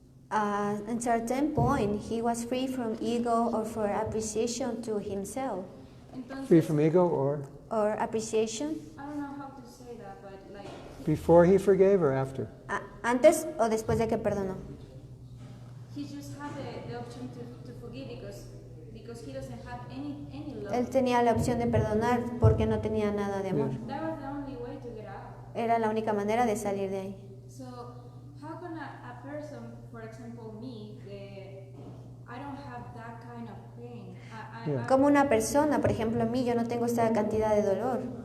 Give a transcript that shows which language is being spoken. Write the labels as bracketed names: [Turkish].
[English] At a certain point, he was free from ego or for appreciation to himself. [Spanish] Entonces, [English] Free from ego, or Appreciation. I don't know how to say that, but like before he forgave or after? [Spanish] Antes o después de que perdonó. [English] he just had the option to forgive because he doesn't have any love. [Spanish] Él tenía la opción de perdonar porque no tenía nada de amor. [English] That was the only way to get out. [Spanish] Era la única manera de salir de ahí. [English] So how can a person, for example me, I don't have that kind of pain. Yeah. [Spanish] Como una persona, por ejemplo, a mí, yo no tengo esta cantidad de dolor.